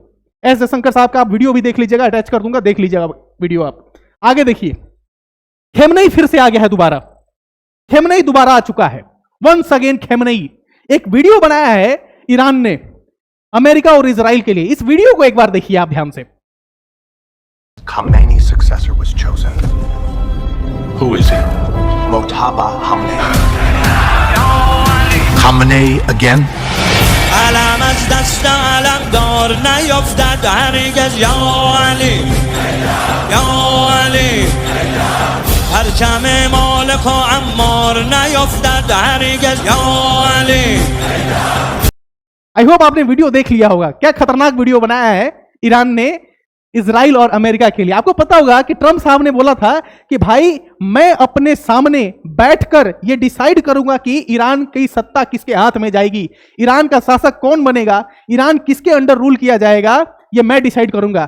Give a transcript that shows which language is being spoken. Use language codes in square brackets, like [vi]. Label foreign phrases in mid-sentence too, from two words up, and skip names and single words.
[hi] एस जयशंकर साहब का आप वीडियो भी देख लीजिएगा, अटैच कर दूंगा, देख लीजिएगा वीडियो आप। आगे देखिए, खेमनेई फिर से आ गया है दोबारा, खेमनेई दोबारा आ चुका है, [en] once again [hi] खेमनेई। एक वीडियो बनाया है ईरान ने अमेरिका और इजराइल के लिए, इस वीडियो को एक बार देखिए आप ध्यान से। [en] Khamenei's successor was chosen. Who is he? Mojtaba Khamenei. Khamenei again? [fa] علم از دست علم دار نیفتد هرگز [ar] یا علی یا علی [fa] پرچم مالک و عمار نیفتد هرگز [ar] یا علی। [en] I hope [hi] आपने वीडियो देख लिया होगा, क्या खतरनाक वीडियो बनाया है ईरान ने इजराइल और अमेरिका के लिए। आपको पता होगा कि ट्रंप साहब ने बोला था कि भाई मैं अपने सामने बैठकर ये डिसाइड करूंगा कि ईरान की सत्ता किसके हाथ में जाएगी, ईरान का शासक कौन बनेगा, ईरान किसके [en] under rule [hi] किया जाएगा, ये मैं डिसाइड करूंगा।